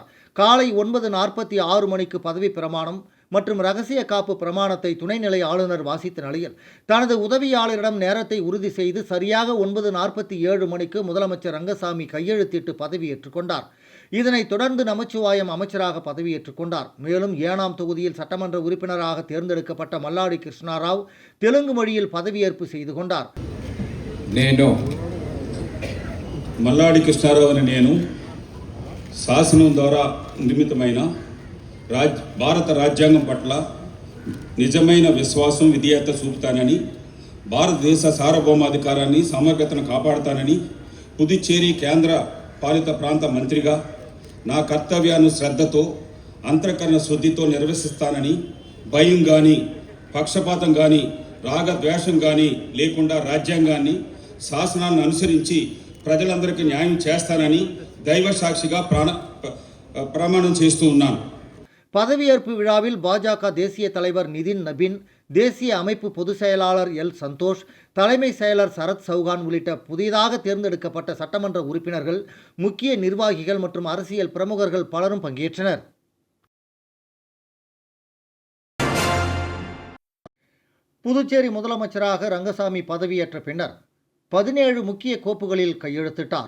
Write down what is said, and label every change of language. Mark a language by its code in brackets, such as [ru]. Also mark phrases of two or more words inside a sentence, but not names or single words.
[ta] காலை 9:46 மணிக்கு பதவி பிரமாணம் மற்றும் ரகசிய காப்பு பிரமாணத்தை துணைநிலை ஆளுநர் வாசித்த நிலையில் தனது உதவியாளரிடம் நேரத்தை உறுதி செய்து சரியாக 9:47 மணிக்கு முதலமைச்சர் ரங்கசாமி கையெழுத்திட்டு பதவியேற்றுக் கொண்டார். இதனைத் தொடர்ந்து நமச்சிவாயம் அமைச்சராக பதவியேற்றுக் கொண்டார். மேலும் ஏனாம் தொகுதியில் சட்டமன்ற உறுப்பினராக தேர்ந்தெடுக்கப்பட்ட மல்லாடி கிருஷ்ணாராவ் தெலுங்கு மொழியில் பதவியேற்பு செய்து கொண்டார். [te] మల్లాడి కృష్ణారావు అని నేను శాసనం ద్వారా నిర్మితమైన భారత రాజ్యాంగం పట్ల నిజమైన విశ్వాసం విధేయత చూపుతానని, భారతదేశ సార్వభౌమాధికారాన్ని సమగ్రతను కాపాడుతానని, పుదుచ్చేరి కేంద్ర పాలిత ప్రాంత మంత్రిగా నా కర్తవ్యాన్ని శ్రద్ధతో అంతఃకరణ శుద్ధితో నిర్వహిస్తానని, భయం కానీ పక్షపాతం కానీ రాగద్వేషం కానీ లేకుండా రాజ్యాంగాన్ని శాసనాలను అనుసరించి ప్రజలందరికీ న్యాయం చేస్తానని దైవ సాక్షిగా ప్రమాణం చేస్తూ ఉన్నాను. [ta] பதவியேற்பு விழாவில் பாஜக தேசிய தலைவர் நிதின் நபின், தேசிய அமைப்பு பொதுச் செயலாளர் எல் சந்தோஷ், தலைமை செயலர் சரத் சௌகான் உள்ளிட்ட புதிதாக தேர்ந்தெடுக்கப்பட்ட சட்டமன்ற உறுப்பினர்கள், முக்கிய நிர்வாகிகள் மற்றும் அரசியல் பிரமுகர்கள் பலரும் பங்கேற்றனர். புதுச்சேரி முதலமைச்சராக ரங்கசாமி பதவியேற்ற பின்னர் 17 முக்கிய கோப்புகளில் கையெழுத்திட்டார்.